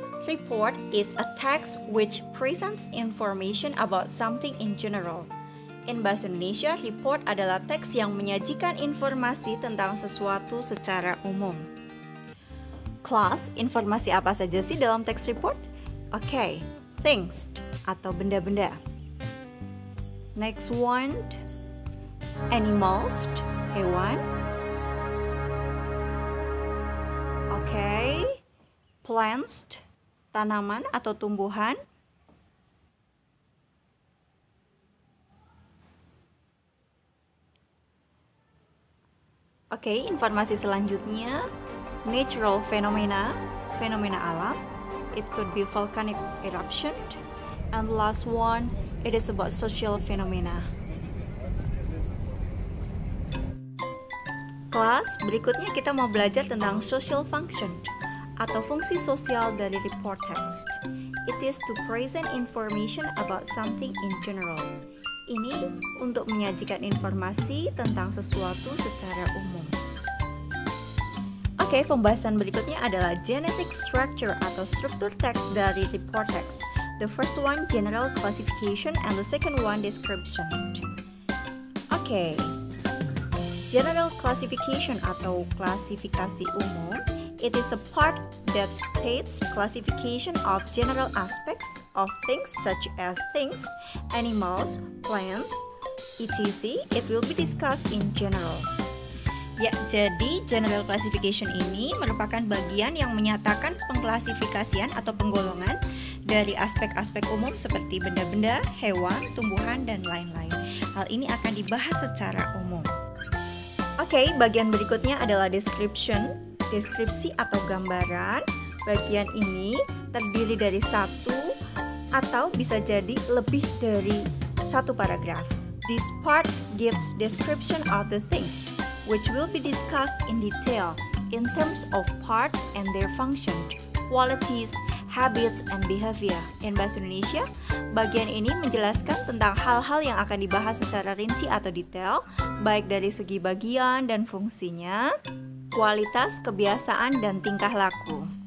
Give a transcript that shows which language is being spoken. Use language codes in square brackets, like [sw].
[en] Report is a text which presents information about something in general. [id] In bahasa Indonesia, report adalah teks yang menyajikan informasi tentang sesuatu secara umum. Kelas, informasi apa saja sih dalam teks report? Oke, things atau benda-benda. [en] Next one, animals, hewan. [id] Oke, plants, tanaman atau tumbuhan. Oke, informasi selanjutnya, natural phenomena, fenomena alam. [en] It could be volcanic eruption. And the last one, it is about social phenomena. [id] Kelas, berikutnya kita mau belajar tentang social function atau fungsi sosial dari report text. [en] It is to present information about something in general. [id] Ini untuk menyajikan informasi tentang sesuatu secara umum. Oke, pembahasan berikutnya adalah genetic structure atau struktur teks dari report text. [en] The first one general classification and the second one description. [id] Oke, general classification atau klasifikasi umum. [en] It is a part that states classification of general aspects of things such as things, animals, plants, etc. It will be discussed in general. [id] Ya, jadi general classification ini merupakan bagian yang menyatakan pengklasifikasian atau penggolongan dari aspek-aspek umum seperti benda-benda, hewan, tumbuhan, dan lain-lain. Hal ini akan dibahas secara umum. Oke, bagian berikutnya adalah description. Deskripsi atau gambaran. Bagian ini terdiri dari satu atau bisa jadi lebih dari satu paragraf. [en] This part gives description of the things which will be discussed in detail in terms of parts and their function, qualities, habits, and behavior. [id] In bahasa Indonesia, bagian ini menjelaskan tentang hal-hal yang akan dibahas secara rinci atau detail, baik dari segi bagian dan fungsinya, kualitas, kebiasaan, dan tingkah laku.